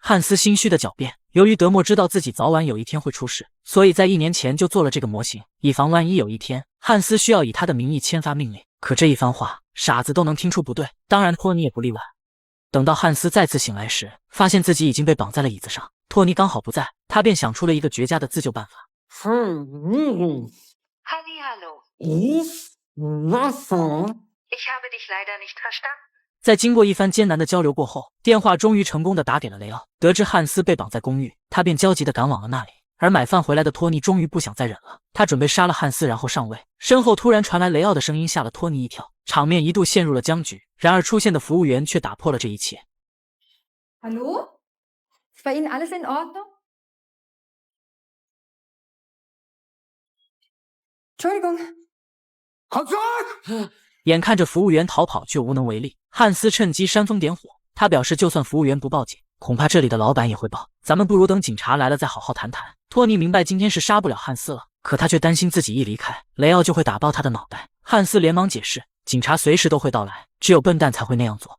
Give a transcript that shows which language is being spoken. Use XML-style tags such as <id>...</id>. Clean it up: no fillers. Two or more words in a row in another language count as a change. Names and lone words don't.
<zh>汉斯心虚的狡辩，由于德莫知道自己早晚有一天会出事，所以在1年前就做了这个模型，以防万一有一天汉斯需要以他的名义签发命令。可这一番话，傻子都能听出不对，当然托尼也不例外。等到汉斯再次醒来时，发现自己已经被绑在了椅子上，托尼刚好不在，他便想出了一个绝佳的自救办法。</zh> <de>Hallihallo. Wasser? Ich habe dich leider nicht verstanden.</de> <zh>在经过一番艰难的交流过后，电话终于成功的打给了雷奥。得知汉斯被绑在公寓，他便焦急的赶往了那里。而买饭回来的托尼终于不想再忍了，他准备杀了汉斯然后上位。身后突然传来雷奥的声音，吓了托尼一跳，场面一度陷入了僵局。然而出现的服务员却打破了这一切。</zh> <de>Hallo? Ist bei Ihnen alles in Ordnung? Entschuldigung. Komm zurück!</de> <zh>眼看着服务员逃跑却无能为力，汉斯趁机煽风点火。他表示就算服务员不报警，恐怕这里的老板也会报。咱们不如等警察来了再好好谈谈。托尼明白今天是杀不了汉斯了，可他却担心自己一离开，雷奥就会打爆他的脑袋。汉斯连忙解释，警察随时都会到来，只有笨蛋才会那样做。</zh>